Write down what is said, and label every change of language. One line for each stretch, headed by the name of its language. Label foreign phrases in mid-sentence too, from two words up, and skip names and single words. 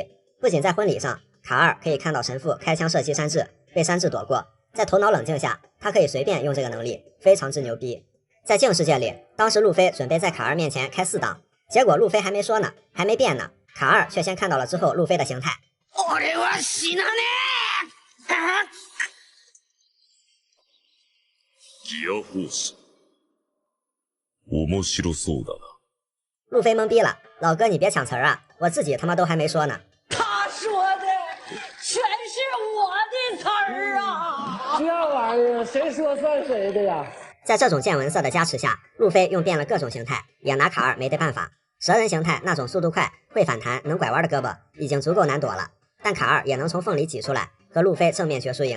Chinese: 不仅在婚礼上，卡尔可以看到神父开枪射击山治，被山治躲过，在头脑冷静下，他可以随便用这个能力，非常之牛逼。在镜世界里，当时路飞准备在卡尔面前开4档，结果路飞还没说呢，还没变呢，卡尔却先看到了之后路飞的形态。
Japanese: ギアフォース面白そうだな。
Chinese: 路飞懵逼了，老哥你别抢词儿啊，我自己他妈都还没说呢。他说的全是我的词儿啊！这玩意儿谁说算谁的呀？在这种见闻色的加持下，路飞用遍了各种形态，也拿卡尔没得办法。 蛇人形态那种速度快、会反弹、能拐弯的胳膊已经足够难躲了，但卡2也能从缝里挤出来，和路飞正面决输赢。